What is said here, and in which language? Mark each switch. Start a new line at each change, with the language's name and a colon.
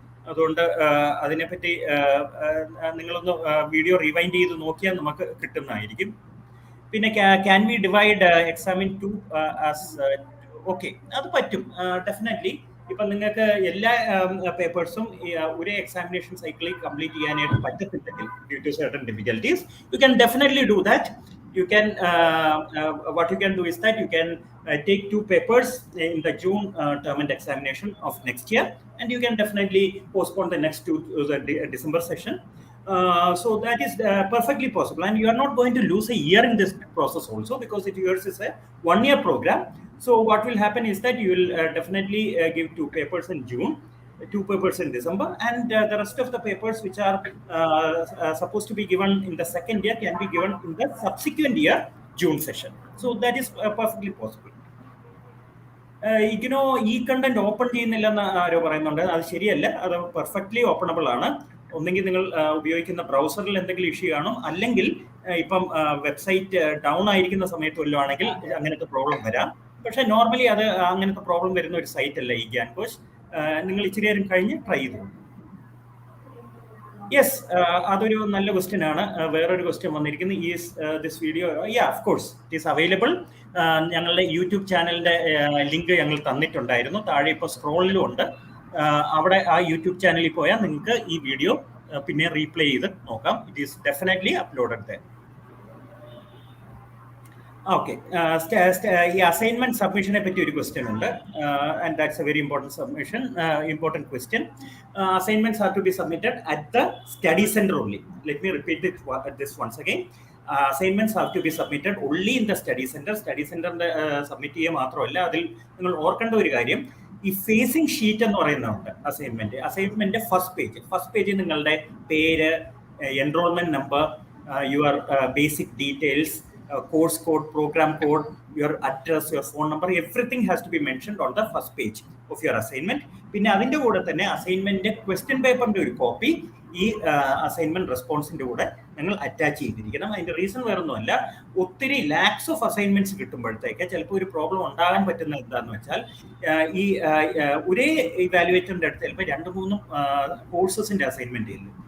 Malayalam: അതുകൊണ്ട് അതിനെപ്പറ്റി നിങ്ങളൊന്ന് വീഡിയോ റിവൈൻഡ് ചെയ്ത് നോക്കിയാൽ നമുക്ക് കിട്ടുന്നതായിരിക്കും. പിന്നെ
English: can we divide examine to as,
Malayalam: okay, അത് പറ്റും ഡെഫിനറ്റ്ലി. ഇപ്പൊ നിങ്ങൾക്ക് എല്ലാ പേപ്പേഴ്സും ഒരേ എക്സാമിനേഷൻ സൈക്കിളിൽ കംപ്ലീറ്റ് ചെയ്യാനായിട്ട് പറ്റത്തില്ലെങ്കിൽ,
English: Due to certain difficulties, you can definitely do that. You can what you can do is that you can take 2 papers in the June term and examination of next year, and you can definitely postpone the next to the December session. So that is perfectly possible, and you are not going to lose a year in this process also, because yours is a 1-year program. So what will happen is that you will definitely give 2 papers in June, 2 papers in December, and the rest of the papers which are supposed to be given in the second year can be given in the subsequent year June session. So that is perfectly possible.
Malayalam: IGNOU content open ചെയ്യുന്നില്ലെന്ന് ആരോ പറയുന്നുണ്ട്. അത് ശരിയല്ല, അത് perfectly openable ആണ്. ഒന്നെങ്കിൽ നിങ്ങൾ ഉപയോഗിക്കുന്ന ബ്രൗസറിൽ എന്തെങ്കിലും ഇഷ്യൂ കാണും, അല്ലെങ്കിൽ ഇപ്പം വെബ്സൈറ്റ് ഡൗൺ ആയിരിക്കുന്ന സമയത്ത് വല്ലതും ആണെങ്കിൽ അങ്ങനത്തെ പ്രോബ്ലം വരാം. പക്ഷെ നോർമലി അത് അങ്ങനത്തെ പ്രോബ്ലം വരുന്ന ഒരു സൈറ്റ് അല്ല ഈ ഗ്യാൻകോഷ്. നിങ്ങൾ ഇച്ചിരി നേരം കഴിഞ്ഞ് ട്രൈ ചെയ്തു. യെസ്, അതൊരു നല്ല ക്വസ്റ്റ്യൻ ആണ്. വേറൊരു ക്വസ്റ്റ്യൻ വന്നിരിക്കുന്നത്,
English: Is this video, of course it is available.
Malayalam: ഞങ്ങളുടെ യൂട്യൂബ് ചാനലിന്റെ ലിങ്ക് ഞങ്ങൾ തന്നിട്ടുണ്ടായിരുന്നു, താഴെ ഇപ്പോൾ സ്ക്രോളിലും ഉണ്ട്. അവിടെ ആ യൂട്യൂബ് ചാനലിൽ പോയാൽ നിങ്ങൾക്ക് ഈ വീഡിയോ പിന്നെ റീപ്ലേ ചെയ്ത് നോക്കാം.
English: It is definitely uploaded there.
Malayalam: Okay, ഈ അസൈൻമെന്റ് സബ്മിഷനെ പറ്റി ഒരു ക്വസ്റ്റ്യൻ ഉണ്ട്,
English: And that's a very important question. Assignments are to be submitted at the study center only. Let me repeat this once again. Assignments have to be submitted only in the study center.
Malayalam: Study center submit ചെയ്യുക മാത്രമല്ല, അതിൽ നിങ്ങൾ ഓർക്കേണ്ട ഒരു കാര്യം, ഈ facing sheet എന്ന് പറയുന്നുണ്ട് അസൈൻമെന്റ് ഫസ്റ്റ് പേജ് നിങ്ങളുടെ പേര്, enrolment number, your basic details,
English: course code, program code, your address, your phone number, everything has to be mentioned on the first page of your assignment.
Malayalam: പിന്നെ അതിൻ്റെ കൂടെ തന്നെ assignment question പേപ്പറിന്റെ ഒരു copy ഈ assignment റെസ്പോൺസിന്റെ കൂടെ നിങ്ങൾ അറ്റാച്ച് ചെയ്തിരിക്കണം. അതിന്റെ റീസൺ വേറൊന്നുമല്ല, ഒത്തിരി ലാക്സ് ഓഫ് അസൈൻമെന്റ്സ് കിട്ടുമ്പോഴത്തേക്ക് ചിലപ്പോൾ ഒരു പ്രോബ്ലം ഉണ്ടാകാൻ പറ്റുന്ന എന്താന്ന് വെച്ചാൽ, ഈ ഒരേ ഇവാലുവേറ്ററിന്റെ അടുത്ത് ചിലപ്പോൾ 2-3 കോഴ്സസിന്റെ അസൈൻമെന്റ് ചെയ്യും.